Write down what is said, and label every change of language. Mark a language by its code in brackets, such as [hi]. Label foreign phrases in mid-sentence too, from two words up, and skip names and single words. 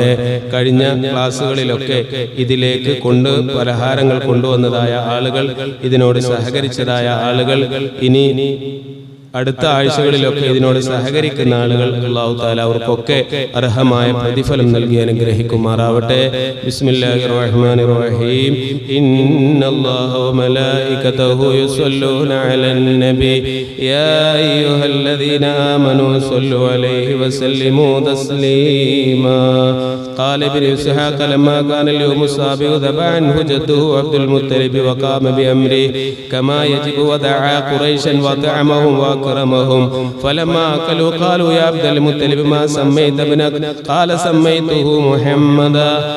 [ml] കഴിഞ്ഞ ക്ലാസ്സുകളിലൊക്കെ ഇതിലേക്ക് പലഹാരങ്ങൾ കൊണ്ടുവന്നതായ ആളുകൾ, ഇതിനോട് സഹകരിച്ച ആളുകൾ, ഇനി അടുത്ത ആഴ്ചകളിലൊക്കെ ഇതിനോട് സഹകരിക്കുന്ന ആളുകൾ, [ar] الله تعالى [ml] അവർക്കൊക്കെ അർഹമായ പ്രതിഫലം നൽകി അനുഗ്രഹിക്കുമാറാവട്ടെ. [ar] بسم الله الرحمن الرحيم. إن الله وملائكته يصلون على النبي يا أيها الذين آمنوا صلوا عليه وسلموا تسليما. قال ابن إسحاق لما كان اليوم السابع ذبح عنه جده عبد المطلب وقام بأمره كما يجب ودعا قريشا وطعمهم وأكرمهم. فلما أكلوا قالوا يا عبد المطلب ما سميت ابنك؟ قال سميته محمدا.